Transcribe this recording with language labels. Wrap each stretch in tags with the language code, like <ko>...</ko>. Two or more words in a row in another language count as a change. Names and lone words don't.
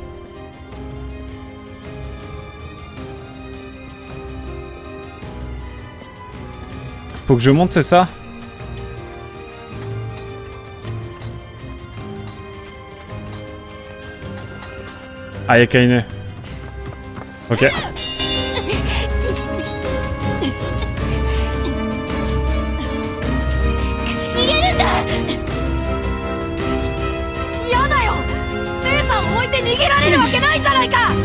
<fr>Faut que je monte, c'est ça? Ah, y'a Kaine. Ok.</fr> <ja>逃げるんだ。やだよ。姉さん置いて逃げられるわけないじゃないか。</ja>